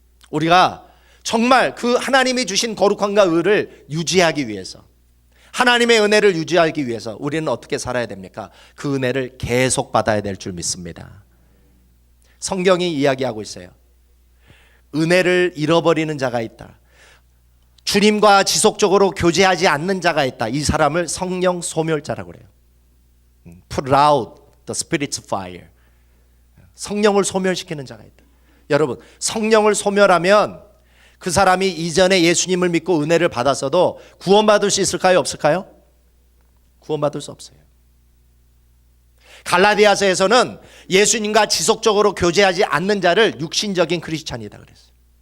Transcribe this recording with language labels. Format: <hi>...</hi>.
<ko>우리가 정말 그 하나님이 주신 거룩함과 의를 유지하기 위해서, 하나님의 은혜를 유지하기 위해서 우리는 어떻게 살아야 됩니까? 그 은혜를 계속 받아야 될 줄 믿습니다. 성경이 이야기하고 있어요. 은혜를 잃어버리는 자가 있다. 주님과 지속적으로 교제하지 않는 자가 있다. 이 사람을 성령 소멸자라고 그래요.</ko> <en>Put out the Spirit's fire.</en> <ko>성령을 소멸시키는 자가 있다. 여러분, 성령을 소멸하면 그 사람이 이전에 예수님을 믿고 은혜를 받았어도 구원받을 수 있을까요? 없을까요? 구원받을 수 없어요. 갈라디아서에서는 예수님과 지속적으로 교제하지 않는 자를 육신적인 크리스찬이다 그랬어요.</ko>